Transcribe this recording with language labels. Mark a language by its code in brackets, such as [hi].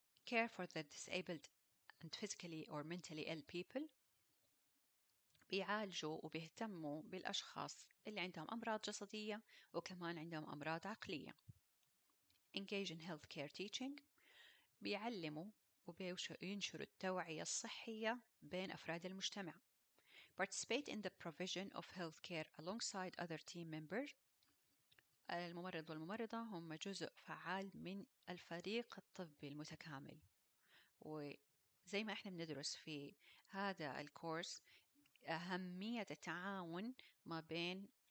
[en] care for the disabled and physically or mentally ill people، [ar] بيعالجوا وبيهتموا بالأشخاص اللي عندهم أمراض جسدية وكمان عندهم أمراض عقلية. [en] engage in healthcare teaching، [ar] بيعلموا وبينشروا التوعية الصحية بين أفراد المجتمع. [en] participate in the provision of healthcare alongside other team members، [ar] الممرض والممرضة هم جزء فعال من الفريق الطبي المتكامل. وزي ما احنا بندرس في هذا الكورس أهمية التعاون ما بين